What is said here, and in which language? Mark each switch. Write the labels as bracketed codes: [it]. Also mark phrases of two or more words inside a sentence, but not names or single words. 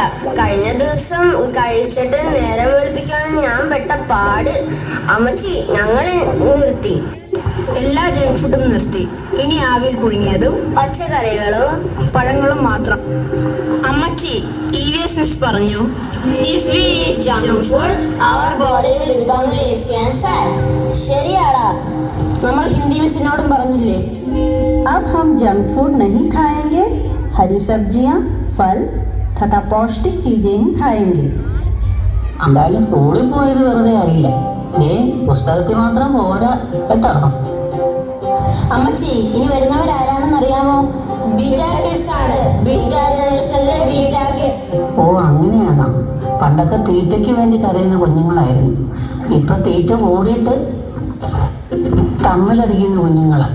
[ml] കഴിഞ്ഞ ദിവസം കഴിച്ചിട്ട് നേരം വെളുപ്പിക്കാൻ ഞാൻ പെട്ട പാട്. അമ്മച്ചി, ഞങ്ങൾ നിർത്തി. എല്ലാ ജങ്ക് ഫുഡും നിർത്തി. ഇനി ആവിൽ പുഴുങ്ങിയതും പച്ചക്കറികളും പഴങ്ങളും മാത്രം. അമ്മച്ചി, EVS മിസ് പറഞ്ഞു, [en] If we eat junk food, our body will become lazy and fat. [ml] ശരിയാടാ. നമ്മൾ ഹിന്ദി മിസ്സിനോടും പറഞ്ഞില്ലേ? [hi] अब हम [en] junk food [hi] नहीं खाएंगे, हरी सब्जियां, फल तथा पौष्टिक चीजें ही खाएंगे. [ml] എന്തായാലും സ്കൂളിൽ പോയത് വെറുതെ ആയില്ല. പുസ്തകത്തിൽ മാത്രം പോരാ കേട്ടോ. അമ്മച്ചി, ഇനി വരുന്നവരാരാണെന്ന് അറിയാമോ? ഓ, അങ്ങനെയാണോ? പണ്ടൊക്കെ തീറ്റയ്ക്ക് വേണ്ടി കരയുന്ന കുഞ്ഞുങ്ങളായിരുന്നു. ഇപ്പൊ തീറ്റ കൂടിയിട്ട് തമ്മിലടിക്കുന്ന കുഞ്ഞുങ്ങളാ.